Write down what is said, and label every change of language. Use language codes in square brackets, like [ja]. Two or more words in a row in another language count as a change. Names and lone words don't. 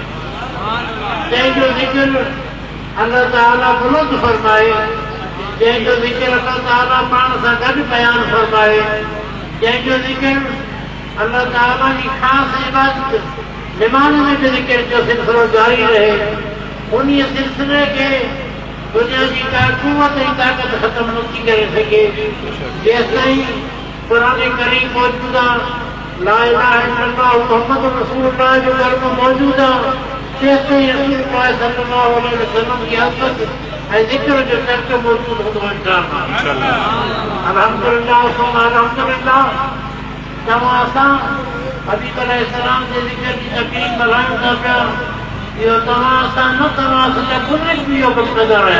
[sd] जंहिंजो ज़िक्र अल्लाह ताला बुलंद फरमाए, जंहिंजो ज़िक्र अल्लाह ताला पाण सां गॾु बयानु फरमाए, जंहिंजो ज़िक्र अल्लाह ताला जी ख़ासि इबादत निमाज़ में बि ज़िक्र जो सिलसिलो जारी रहे, उन सिलसिले खे दुनिया की का कुव्वत ऐं ताक़त ख़त्म न थी करे सघे जेसिताईं क़ुरान करीम मौजूद आहे, [ar] لا إله إلا الله محمد رسول الله [sd] जो कलमो मौजूद आहे, तेसिताईं रसूलुल्लाह [ar] صلى الله عليه وسلم [sd] की अज़मत ऐं ज़िक्र जो तर्क मौजूद हूंदो इंशाअल्लाह। [ar] الحمد لله ثم الحمد لله. [sd] तव्हां असां हबीब अलैहिस्सलाम जे ज़िक्र जी तक़रीब मल्हायूं था पिया, इहो तव्हां असां न तव्हां असांजा बुज़ुर्ग बि इहो कमु कंदा रहिया।